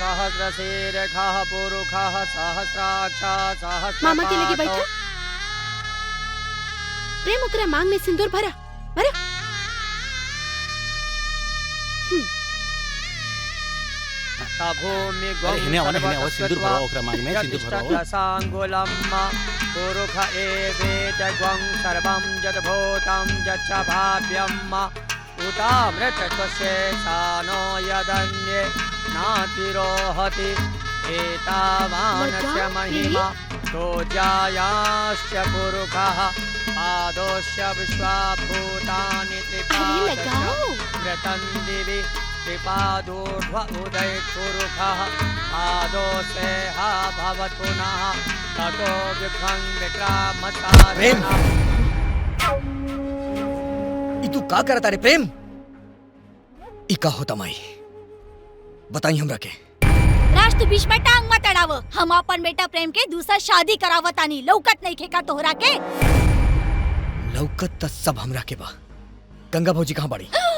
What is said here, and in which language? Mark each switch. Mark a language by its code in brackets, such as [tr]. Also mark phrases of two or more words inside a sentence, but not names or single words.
[sa] सहस्रशीर्षः पुरुषः सहस्राक्षः सहस्रपादौ। [bho] मामा के लगे बैठा। प्रेम ओकरा मांग में सिंदूर भरा भरा। भूमि हिने आवा सिंदूर भरा ओकरा मांग में सिंदूर भरा। [sa] सांगुलम्मा पुरुष एवेद ग्वं सर्वं यद्भूतं यच्च भाव्यम् उतामृतत्वशेषानो यदन्ये नातिरोहति एतावानस्य महिमा तोजायाश्च पुरुषः पादोश्च विश्वाभूतानि त्रिपादं दिवि त्रिपादोर्ध्व उदय पुरुषः पादोसेह भवत् पुनः ततो विभ्रं विक्रामसारणः। [bho] तू का करता रे प्रेम? ई का होता माई बताई हमरा के। राज तू बीच में टांग मत अड़ाव। हम अपन बेटा प्रेम के दूसरा शादी करावतानी। लौकत नहीं खेका तोहरा के। लौकत त सब हमरा के बा। गंगा भौजी कहाँ बाड़ी?